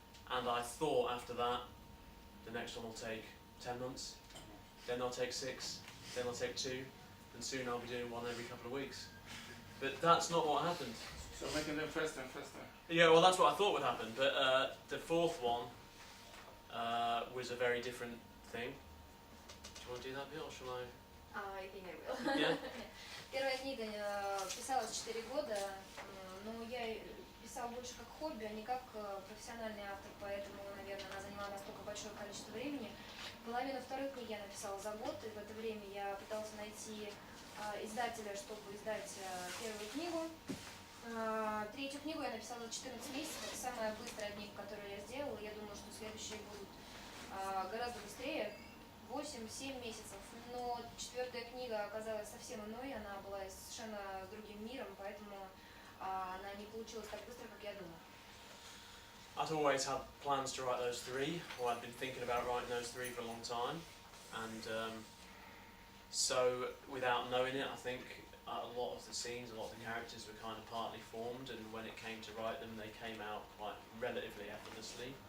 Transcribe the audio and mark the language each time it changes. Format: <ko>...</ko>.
<en>And I thought after that, the next one will take 10 months, then I'll take 6, then I'll take 2, and soon I'll be doing one every couple of weeks. But that's not what happened. So making them faster and faster. Yeah, well, that's what I thought would happen. But the fourth one was a very different thing. Do you want to do that bit, or shall I? I think I will. Yeah.</en> <ru>Первая книга писалась 4 года, но я писал больше как хобби, а не как профессиональный автор, поэтому, наверное, она заняла настолько большое количество времени. Половину второй книги я написала за год, и в это время я пытался найти издателя, чтобы издать первую книгу. Третью книгу я написала за 14 месяцев, это самая быстрая книга, которую я сделала. Я думаю, что следующие будут гораздо быстрее, 8-7 месяцев. Но четвертая книга оказалась совсем иной, она была совершенно другим миром, поэтому она не получилась так быстро, как я думала.</ru> <en>I'd always had plans to write those three, or I'd been thinking about writing those three for a long time, and so without knowing it, I think a lot of the scenes, a lot of the characters were kind of partly formed, and when it came to write them, they came out quite relatively effortlessly.</en>